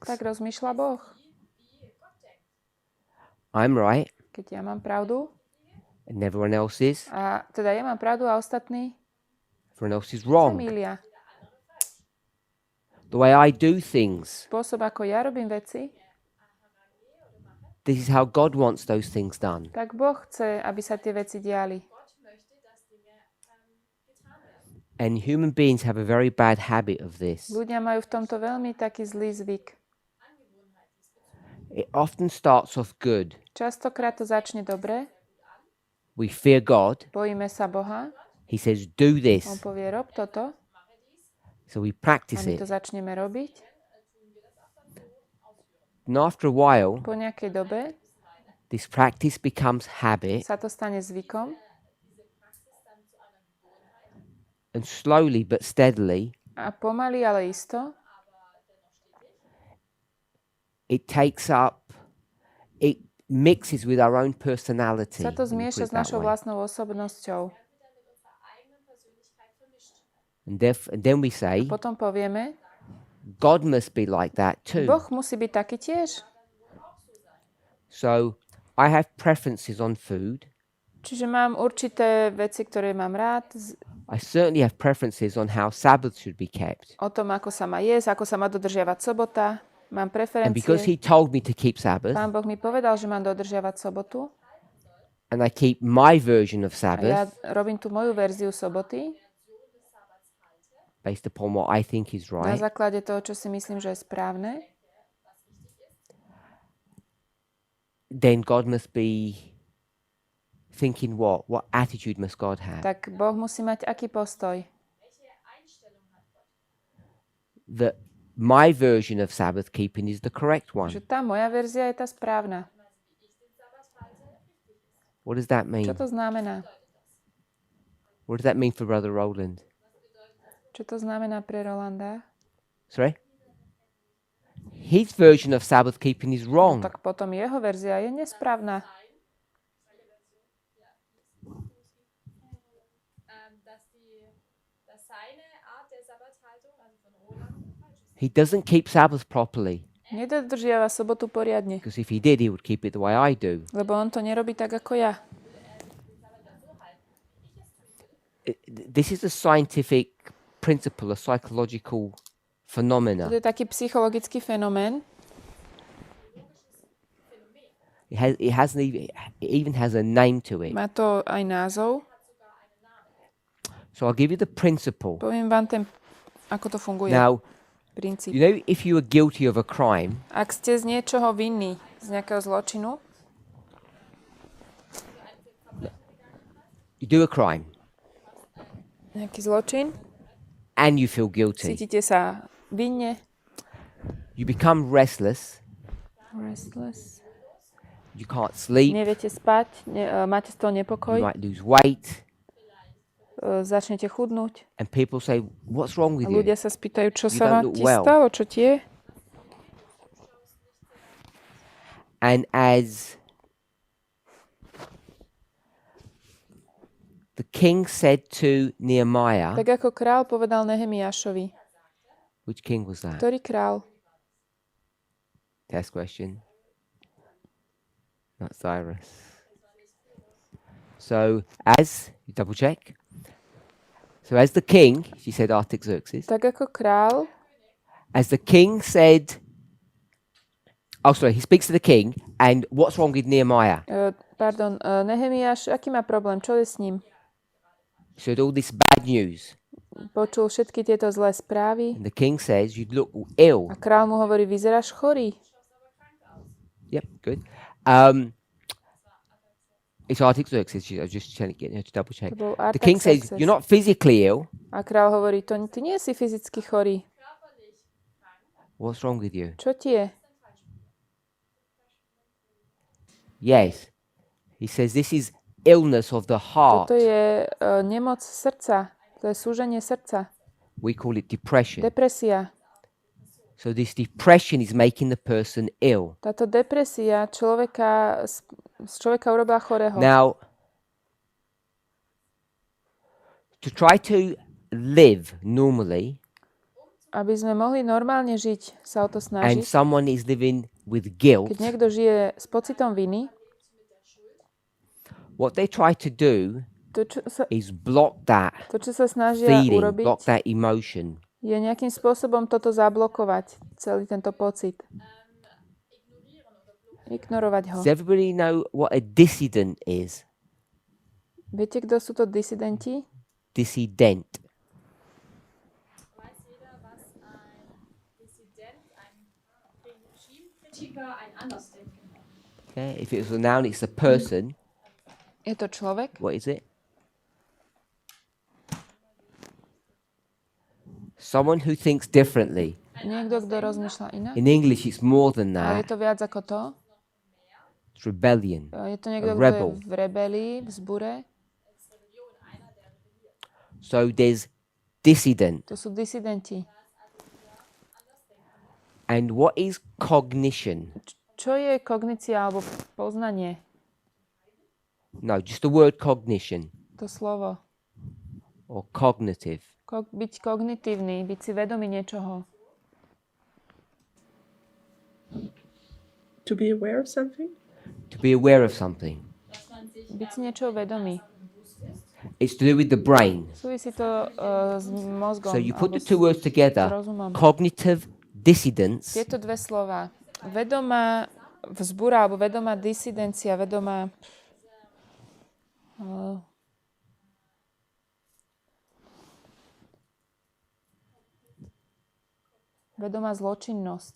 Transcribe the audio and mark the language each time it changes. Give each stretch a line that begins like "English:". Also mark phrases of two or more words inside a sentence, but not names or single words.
Slovak: tak rozmýšľa Boh.
English: I'm right
Slovak: Keď ja mám pravdu,
English: and everyone else is.
Slovak: a teda ja mám pravdu a ostatní
English: Everyone else is
Slovak: sa
English: wrong.
Slovak: mýlia.
English: The way I do things,
Slovak: Spôsob, ako ja robím veci,
English: this is how God wants those things done.
Slovak: tak Boh chce, aby sa tie veci diali.
English: And human beings have a very bad habit of this.
Slovak: Ľudia majú v tomto veľmi taký zlý zvyk.
English: It often starts off good.
Slovak: Častokrát to začne dobre,
English: We fear God.
Slovak: bojíme sa Boha,
English: He says, do
Slovak: on
English: this.
Slovak: povie, rob toto,
English: So we
Slovak: a
English: practice
Slovak: my
English: it.
Slovak: to začneme robiť.
English: And after a while,
Slovak: Po nejakej dobe
English: this practice becomes habit.
Slovak: sa to stane zvykom
English: And slowly but steadily,
Slovak: a pomaly, ale isto
English: it mixes with our own personality.
Slovak: sa to
English: let me put
Slovak: zmieša
English: it
Slovak: s
English: that
Slovak: našou
English: way.
Slovak: vlastnou osobnosťou.
English: And then we say,
Slovak: Potom povieme,
English: God must be like that too.
Slovak: Boh musí byť taký tiež.
English: So I have preferences on food.
Slovak: Čiže mám určité veci, ktoré mám rád,
English: I certainly have preferences on how Sabbath should be kept.
Slovak: o tom, ako sa má jesť, ako sa má dodržiavať sobota. Mám
English: And because
Slovak: preferencie.
English: he told me to keep Sabbath,
Slovak: Pán Boh mi povedal, že mám dodržiavať sobotu
English: and I keep my version of
Slovak: a ja
English: Sabbath
Slovak: robím tú moju verziu soboty
English: based upon what I think is
Slovak: na
English: right,
Slovak: základe toho, čo si myslím, že je správne,
English: then God must be thinking what? What attitude must God have?
Slovak: tak Boh musí mať aký postoj?
English: That my version of Sabbath keeping is the correct one.
Slovak: Že tá moja verzia je tá správna.
English: What does that mean?
Slovak: Čo to znamená?
English: What does that mean for Brother Roland?
Slovak: Čo to znamená pre Rolanda?
English: Sorry? His version of Sabbath keeping is
Slovak: No,
English: wrong.
Slovak: tak potom jeho verzia je nesprávna.
English: He doesn't keep Sabbath properly.
Slovak: Nedodržiava sobotu poriadne,
English: Because if he did, he would keep it the way I do.
Slovak: lebo on to nerobí tak ako ja.
English: This is a scientific principle, a psychological phenomena.
Slovak: To je taký psychologický fenomén.
English: It even has a name to it.
Slovak: Má to aj názov.
English: So I'll give you the principle.
Slovak: Poviem vám ako to funguje.
English: Now,
Slovak: Princíp.
English: you know, if you are guilty of a crime,
Slovak: Ak ste z niečoho vinní, z nejakého zločinu,
English: you do a crime
Slovak: nejaký zločin,
English: and you feel guilty.
Slovak: cítite sa vinne,
English: You become restless. restless, You can't sleep.
Slovak: neviete spať, máte z toho
English: You
Slovak: nepokoj,
English: might lose weight.
Slovak: začnete chudnúť.
English: And people say, what's wrong with
Slovak: A
English: you?
Slovak: ľudia sa spýtajú, čo
English: You
Slovak: sa
English: don't
Slovak: vám
English: look
Slovak: ti
English: well.
Slovak: stalo, čo ti je?
English: And as the king said to Nehemiah,
Slovak: Tak ako král povedal Nehemiášovi.
English: which king was that?
Slovak: Ktorý král?
English: Test question. Not Cyrus. So as, you double check. So as the king, she said Artaxerxes,
Slovak: Tak ako král,
English: as the king said, oh sorry, he speaks to the king, and what's wrong with Nehemiah?
Slovak: Nehemiáš, aký má problém? Čo je s ním?
English: He said all this bad news.
Slovak: Počul všetky tieto zlé správy
English: And the king says, you look ill.
Slovak: a král mu hovorí, vyzeráš chorý.
English: Yep, good. It's Artaxerxes. I was just trying to get her to double check.
Slovak: To bol
English: The king says,
Slovak: Artaxerxes.
English: you're not physically ill.
Slovak: A král hovorí, ty nie si fyzicky chorý.
English: What's wrong with you?
Slovak: Čo ti je?
English: Yes. He says this is illness of the heart.
Slovak: Toto je nemoc srdca. To je súženie srdca.
English: We call it depression.
Slovak: Depresia.
English: So this depression is making the person ill.
Slovak: Táto depresia z človeka urobila chorého.
English: Now, to try to live normally,
Slovak: Aby sme mohli normálne žiť, sa o to
English: and
Slovak: snažiť.
English: someone is living with guilt,
Slovak: Keď niekto žije s pocitom viny,
English: what they try to do
Slovak: to,
English: is block that
Slovak: čo sa snažia
English: feeling,
Slovak: urobiť,
English: block that emotion.
Slovak: je nejakým spôsobom toto zablokovať, celý tento pocit. Ignorovať ho.
English: Does everybody know what a dissident is?
Slovak: Viete, kto sú to disidenti?
English: Dissident.
German: Weiß jeder, was ein Dissident, ein Regimekritiker, ein Andersdenker ist.
English: Okay, if it was a noun, it's a person.
Slovak: Je to človek?
English: What is it? Someone who thinks differently.
Slovak: Niekto, kto rozmýšľa inak?
English: In English, it's more than
Slovak: Ale je
English: that.
Slovak: to viac ako to?
English: It's rebellion.
Slovak: Je to niekto, A kto rebel. je v rebelii, v zbure?
English: So there's dissident.
Slovak: To sú disidenti.
English: And what is cognition?
Slovak: Čo je kognícia alebo poznanie?
English: No, just the word cognition
Slovak: To slovo.
English: or cognitive.
Slovak: Byť kognitívny, byť si vedomý niečoho.
English: To be aware of something? To be aware of something.
Slovak: Byť si niečoho vedomý.
English: It's to do with the brain.
Slovak: Súvisí to s mozgom.
English: So you put the
Slovak: alebo
English: two words
Slovak: s
English: together.
Slovak: rozumom.
English: Cognitive dissidence
Slovak: Tieto dve slova. Vedomá vzbúra alebo vedomá disidencia, vedomá vedomá zločinnosť.